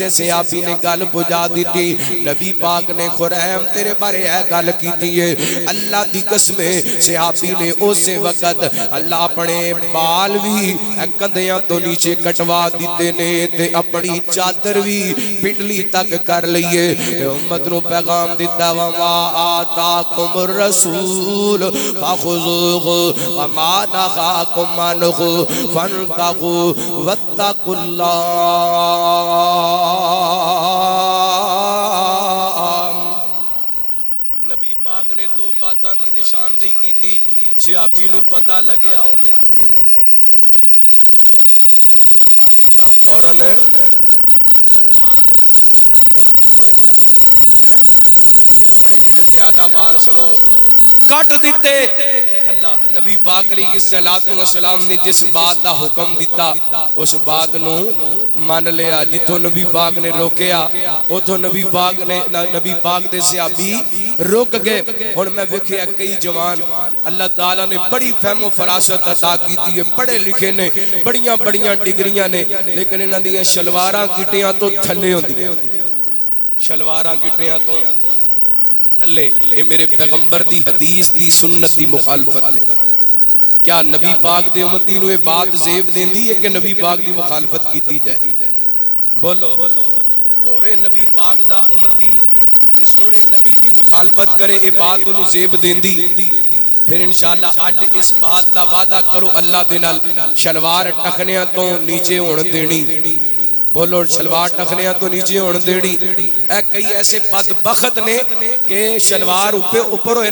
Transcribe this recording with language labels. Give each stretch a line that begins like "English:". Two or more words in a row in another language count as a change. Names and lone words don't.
Punjabi: صحابی نے گل پجا دیتی نبی پاک نے خریم تیرے بارے ہے گل کیتی ہے اللہ دی قسمیں صحابی نے اسے وقت اللہ اپنے بال بھی کندیاں تو نیچے کٹوا دیتے نے تے اپنی چادر بھی پنڈلی تک کر لئیے امت نو پیغام دیتا
Arabic: وما آتاکم الرسول فخذوه وما نهاکم عنه فانتهوا واتقوا اللہ
Punjabi: نبی پاک نے دو باتاں دی نشاندہی کی تھی صحابی نو پتہ لگیا انہیں دیر لائی فوراً عمل کر کے بتا دیتا فوراً شلوار ٹخنیاں تو پر کر دی اپنے جڑے زیادہ وال سنو کٹ دیتے اللہ نبی پاک
Arabic: علیہ السلام
Punjabi: نے جس بات دا حکم دیتا اس بات نو مان لیا جتوں نبی پاک نے روکیا اتوں نبی پاک دے صحابی روک گئے ہن میں ویکھیا کئی جوان اللہ تعالیٰ نے بڑی فہم و فراست عطا کیتی ہے پڑھے لکھے نے بڑیاں بڑیاں ڈگریاں نے لیکن انہاں دیاں شلواراں گٹیاں تو تھلے ہوندیاں شلواراں گٹیاں تو تھلے اے میرے پیغمبر دی حدیث دی سنت دی مخالفت ہے کیا نبی پاک دے امتی نو یہ بات زیب دیندی ہے کہ نبی پاک دی مخالفت کیتی جائے بولو ہوئے نبی پاک دا امتی تے سونے نبی دی مخالفت کرے اے بات انہوں زیب دیندی پھر انشاءاللہ آج اس بات دا وعدہ کرو اللہ دنال شلوار ٹکھنیاں تو نیچے ہون دینی بولو شلوار ٹخنیاں تو نیچے ہون دیڑی اے کئی ایسے بدبخت نے کہ شلوار اوپر ہوئے